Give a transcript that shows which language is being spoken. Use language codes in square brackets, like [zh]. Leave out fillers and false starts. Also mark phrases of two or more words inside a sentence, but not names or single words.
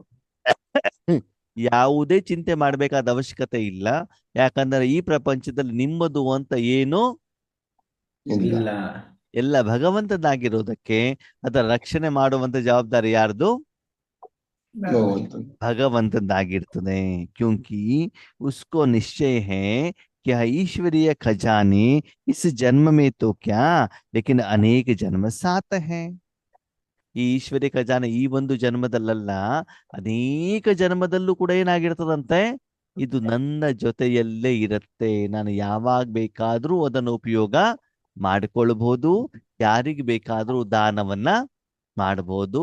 [kn] ಯಾವುದೇ ಚಿಂತೆ ಮಾಡ್ಬೇಕಾದ ಅವಶ್ಯಕತೆ ಇಲ್ಲ. ಯಾಕಂದ್ರೆ ಈ ಪ್ರಪಂಚದಲ್ಲಿ ನಿಮ್ಮದು ಅಂತ ಏನು ಇಲ್ಲ. ಇಲ್ಲ. ಎಲ್ಲ ಭಗವಂತನಾಗಿರೋದಕ್ಕೆ ಅದರ ರಕ್ಷಣೆ ಮಾಡುವಂತ ಜವಾಬ್ದಾರಿ ಯಾರ್ದು? ಭಗವಂತ. ಭಗವಂತನಾಗಿರ್ತದೆ. [hi] क्योंकि उसको निश्चय है कि ईश्वरीय खजाने इस जन्म में तो क्या, लेकिन अनेक जन्म साथ है. [kn] ಈ ಈಶ್ವರ್ಯ ಖಜಾನೆ ಈ ಒಂದು ಜನ್ಮದಲ್ಲ, ಅನೇಕ ಜನ್ಮದಲ್ಲೂ ಕೂಡ ಏನಾಗಿರ್ತದಂತೆ? ಇದು ನನ್ನ ಜೊತೆಯಲ್ಲೇ ಇರುತ್ತೆ. ನಾನು ಯಾವಾಗ ಬೇಕಾದ್ರೂ ಅದನ್ನು ಉಪಯೋಗ ಮಾಡಿಕೊಳ್ಬಹುದು. ಯಾರಿಗೆ ಬೇಕಾದ್ರೂ ದಾನವನ್ನ ಮಾಡಬಹುದು.